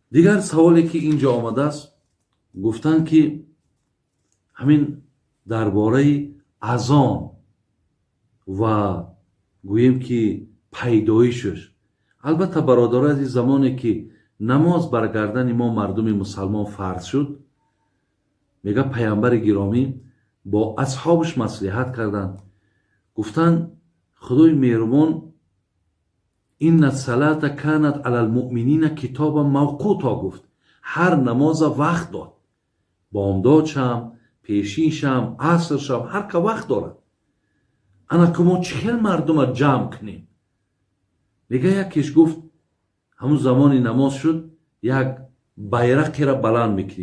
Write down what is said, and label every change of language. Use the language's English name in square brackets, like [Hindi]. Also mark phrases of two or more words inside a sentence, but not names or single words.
[Tajik] дигар саволе ки инҷо омадааст, гуфтанд ки ҳамин дар бораи азон ва гӯем ки пайдоишаш. албатта бародарои азиз, замоне ки намоз бар гардани мо мардуми мусалмон фарз шуд, мега пайғамбари гиромӣ бо асҳобаш маслиҳат карданд, гуфтанд худои меҳрубон [Arabic] إن الصلاة كانت على المؤمنين كتابا موقوتا, [Tajik] гуфт ҳар намоза вақт дод. бомдод шам, пешин шам, аср шам, ҳар ка вақт дорад. ана ки мо чӣ хел мардума ҷамъ кунем? мега якеш гуфт ҳамун замони намоз шуд, як байрақеро баланд мекунем.